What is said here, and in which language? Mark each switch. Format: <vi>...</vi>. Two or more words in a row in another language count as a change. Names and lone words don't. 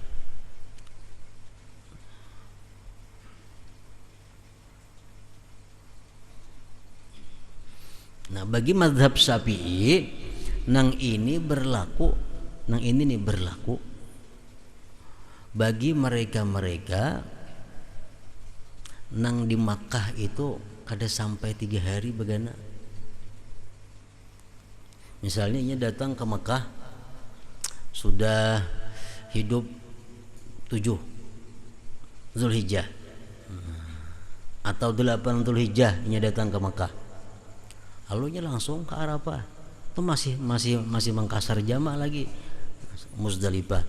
<bjn>Nah, bagi mazhab Syafi'i, nang ini berlaku bagi mereka-mereka nang di Makkah itu kada sampai 3 hari begana.</bjn> <id>Misalnya ia datang ke Makkah sudah hidup 7 Zulhijjah atau 8 Zulhijjah, ia datang ke Makkah, lalunya langsung ke Arafah. Itu masih mengkasar jama lagi Muzdalifah.</id>